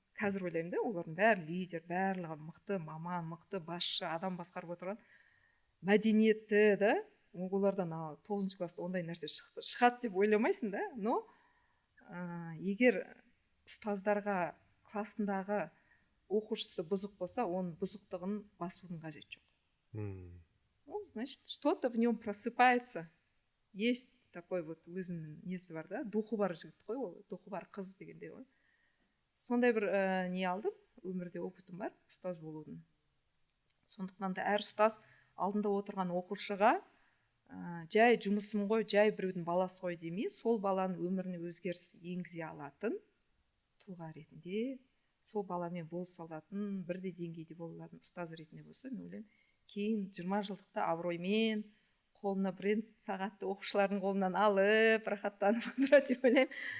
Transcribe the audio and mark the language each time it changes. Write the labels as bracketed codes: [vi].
[kk] Қазір ойлаймын да, олардың бәрі лидер, барлығы мықты маман, мықты басшы, адам басқарып отырған, мәдениетті, да, олардан 9 класста ондай нәрсе шығады деп ойламайсың да. Но егер ұстаздарға классындағы оқушысы бұзық болса, оның бұзықтығын басудың қажеті жоқ. [ru] Значит, что-то в нем просыпается. Есть такой вот [kk] өзінің несі бар да, духы бар жігіт қой, ол духы бар қыз дегендей ғой. Сондай бір не алдым, өмірде опытым бар ұстаз болудың. Сондықтан да әр ұстаз алдында отырған оқушыға жай жұмысым ғой, жай біреудің баласы ғой демей, сол баланың өміріне өзгеріс енгізе алатын тұлға ретінде, сол баламен болыса алатын, бірдей деңгейде бола алатын ұстаз ретінде болса, мен ойлаймын, кейін 20 жылдықта абыроймен қолына бренд сағатты оқушылардың қолынан алып, рахаттанып отырады деп ойлаймын.